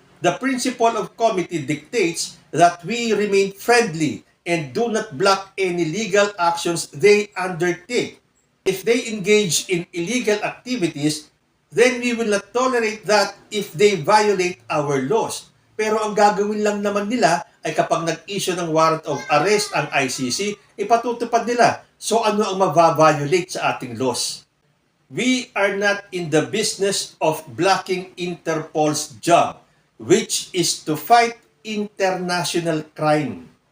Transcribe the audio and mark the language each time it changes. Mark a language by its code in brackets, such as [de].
[en] The principle of comity dictates that we remain friendly and do not block any legal actions they undertake. If they engage in illegal activities, then we will not tolerate that if they violate our laws. [tl] Pero ang gagawin lang naman nila ay kapag nag-issue ng warrant of arrest ang ICC, ipatutupad nila. So ano ang mababiolate sa ating laws? [en] We are not in the business of blocking Interpol's job, which is to fight international crime.